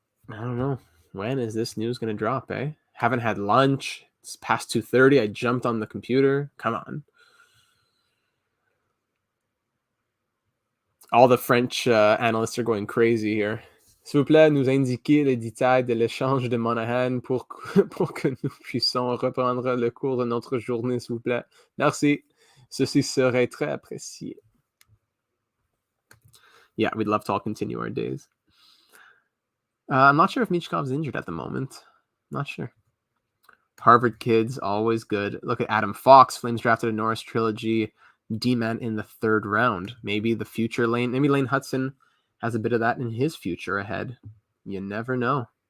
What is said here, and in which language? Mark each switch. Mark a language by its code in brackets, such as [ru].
[en] I don't know. When is this news going to drop, eh? Haven't had lunch. It's past 2:30. I jumped on the computer. Come on. All the French analysts are going crazy here. [fr] S'il vous plaît, nous indiquer les détails de l'échange de Monahan pour que nous puissions reprendre le cours de notre journée, s'il vous plaît. Merci. Ceci serait très apprécié. [en] Yeah, we'd love to all continue our days. I'm not sure if Michkov's injured at the moment. Not sure. Harvard kids, always good. Look at Adam Fox. Flames drafted a Norris trilogy D-man in the 3rd round. Maybe the future Lane. Maybe Lane Hudson has a bit of that in his future ahead. You never know.